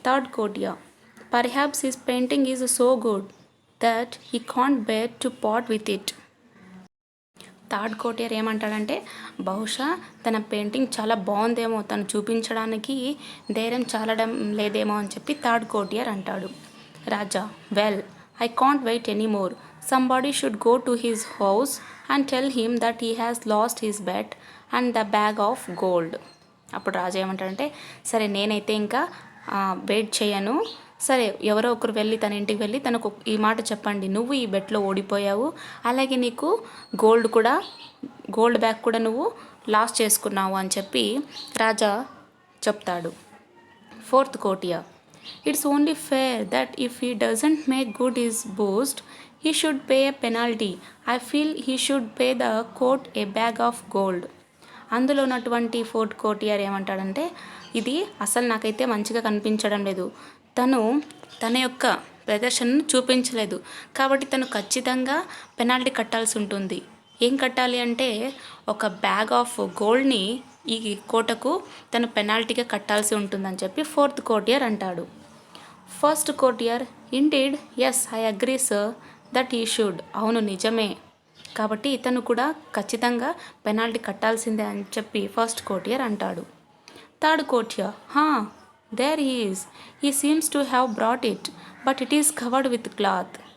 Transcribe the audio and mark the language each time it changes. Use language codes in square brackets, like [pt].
[en] Third courtier, perhaps his painting is so good that he can't bear to part with it. [te] Third కోర్టియర్ ఏమంటాడంటే, బహుశా తన painting చాలా బాగుందేమో, తను చూపించడానికి ధైర్యం చాలడం లేదేమో అని చెప్పి థర్డ్ కోర్టియర్ అంటాడు. [en] Raja, well, I can't wait anymore. Somebody should go to his house and tell him that he has lost his bet and the bag of gold. [te] అప్పుడు రాజా ఏమంటాడంటే, సరే నేనైతే ఇంకా వెయిట్ చేయను, సరే ఎవరో ఒకరు వెళ్ళి తన ఇంటికి వెళ్ళి తనకు ఈ మాట చెప్పండి, నువ్వు ఈ బెట్లో ఓడిపోయావు, అలాగే నీకు గోల్డ్ బ్యాగ్ కూడా నువ్వు లాస్ చేసుకున్నావు అని చెప్పి రాజా చెప్తాడు. [en] Fourth courtier, it's only fair that if he doesn't make good his boast, he should pay a penalty. I feel he should pay the court a bag of gold. [te] అందులో ఉన్నటువంటి fourth కోర్టియర్ ఏమంటాడంటే, ఇది అసలు నాకైతే మంచిగా కనిపించడం లేదు, తను తన యొక్క ప్రదర్శనను చూపించలేదు, కాబట్టి తను ఖచ్చితంగా పెనాల్టీ కట్టాల్సి ఉంటుంది. ఏం కట్టాలి అంటే, ఒక బ్యాగ్ ఆఫ్ గోల్డ్ని ఈ కోటకు తను పెనాల్టీగా కట్టాల్సి ఉంటుందని చెప్పి ఫోర్త్ కోర్టియర్ అంటాడు. [en] First courtier, indeed, yes, I agree sir that he should. [te] అవును నిజమే, కాబట్టి ఇతను కూడా ఖచ్చితంగా పెనాల్టీ కట్టాల్సిందే అని చెప్పి ఫస్ట్ కోర్టియర్ అంటాడు. [en] Third courtier, there he is. He seems to have brought it, but it is covered with cloth.